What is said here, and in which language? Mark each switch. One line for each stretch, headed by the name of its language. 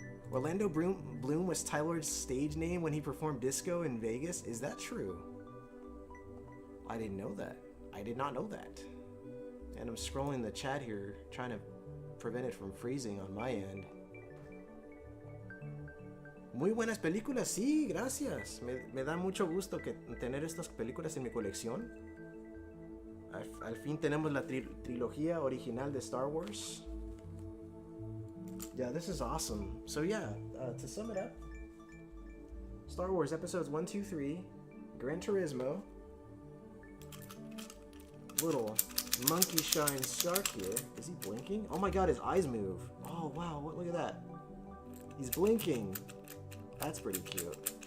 English: Orlando Bloom was Tylord's stage name when he performed disco in Vegas. Is that true? I didn't know that. I did not know that. And I'm scrolling the chat here, trying to prevent it from freezing on my end.
Spanish: Muy buenas películas, sí, gracias. Me da mucho gusto tener estas películas en mi colección. Al fin tenemos la trilogía original de Star Wars.
English: Yeah, this is awesome. So yeah, to sum it up, Star Wars episodes 1, 2, 3, Gran Turismo, little monkey shine shark here. Is he blinking? Oh my god, his eyes move. Oh wow, look at that. He's blinking. That's pretty cute.